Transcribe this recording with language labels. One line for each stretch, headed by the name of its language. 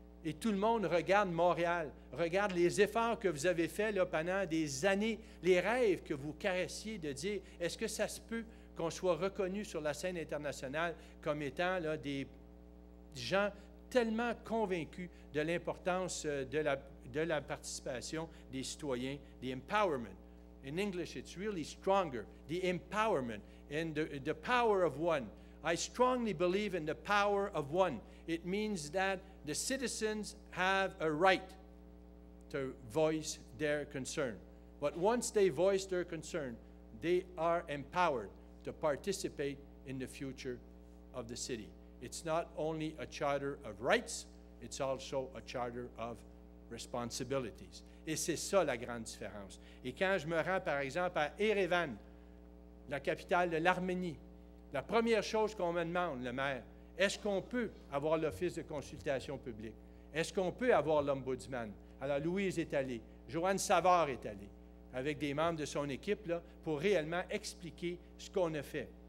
French: Et tout le monde regarde Montréal, regarde les efforts que vous avez faits là, pendant des années, les rêves que vous caressiez de dire, est-ce que ça se peut qu'on soit reconnu sur la scène internationale comme étant là, des gens tellement convaincus de l'importance de la participation des citoyens, the empowerment.
English: In English, it's really stronger, the empowerment and the power of one. I strongly believe in the power of one. It means that the citizens have a right to voice their concern. But once they voice their concern, they are empowered to participate in the future of the city. It's not only a charter of rights, it's also a charter of responsibilities.
French: Et c'est ça la grande différence. Et quand je me rends, par exemple, à Erevan, la capitale de l'Arménie, la première chose qu'on me demande, le maire, est-ce qu'on peut avoir l'Office de consultation publique? Est-ce qu'on peut avoir l'Ombudsman? Alors, Louise est allée, Joanne Savard est allée, avec des membres de son équipe, là, pour réellement expliquer ce qu'on a fait.